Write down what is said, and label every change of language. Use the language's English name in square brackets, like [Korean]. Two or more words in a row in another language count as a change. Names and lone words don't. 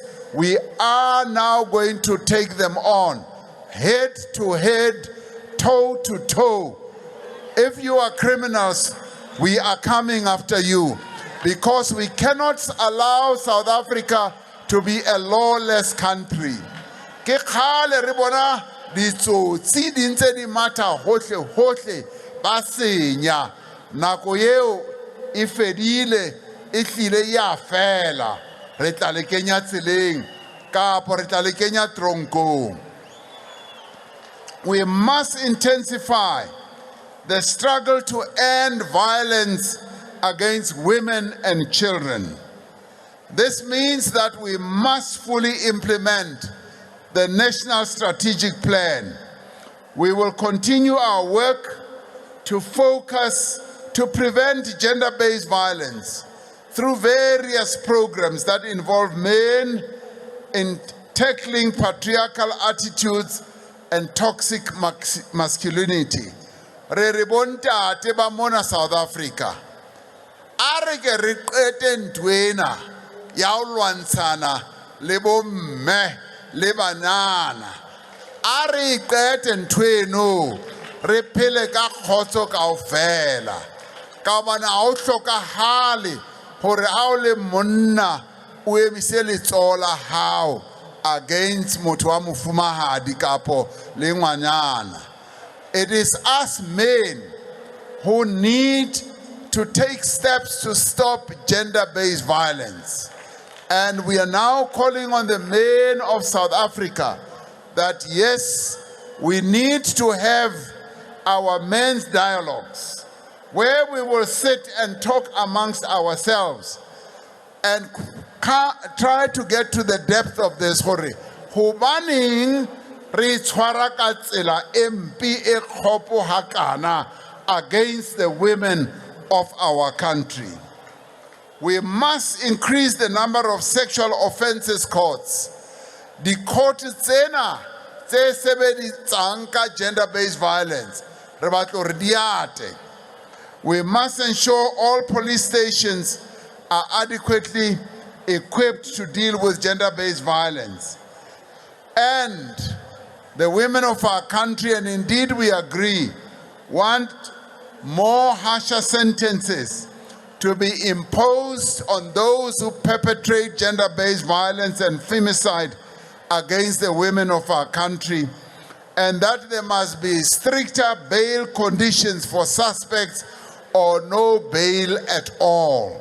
[English] We are now going to take them on, head to head, toe to toe. If you are criminals, we are coming after you, because we cannot allow South Africa to be a lawless country. [Southern Sotho] Ke khale re bona ditsotsi di ntse di matha hohle hohle ba senya, nako eo e fedile, e hlile ya fela. Re tla le kenya tseleng kapo re tla le kenya tronkong. [English] We must intensify the struggle to end violence against women and children. This means that we must fully implement the National Strategic Plan. We will continue our work to focus to prevent gender-based violence through various programs that involve men in tackling patriarchal attitudes and toxic masculinity. [Southern Sotho] Re re bontate ba mona South Africa, a re ke re qete ntwena ya ho lwantshana le bomme le banana, a re qete ntweno re phele ka khotso kaofela, ka bana ha o hlokahale hore ha o le monna o emise letsoho la hao against motho wa mofumahadi kapo le ngwanyana. [English] It is us men who need to take steps to stop gender-based violence. And we are now calling on the men of South Africa that yes, we need to have our men's dialogues where we will sit and talk amongst ourselves and try to get to the depth of this story. [Southern Sotho] Hobaneng re tshwara ka tsela empi e khopo hakana [English] against the women of our country. We must increase the number of sexual offences courts. The court [Southern Sotho] tsena tse sebeditsang ka [English] gender-based violence [Southern Sotho] re batla re diate. [English] We must ensure all police stations are adequately equipped to deal with gender-based violence. And the women of our country, and indeed we agree, want more harsher sentences to be imposed on those who perpetrate gender-based violence and femicide against the women of our country, and that there must be stricter bail conditions for suspects or no bail at all.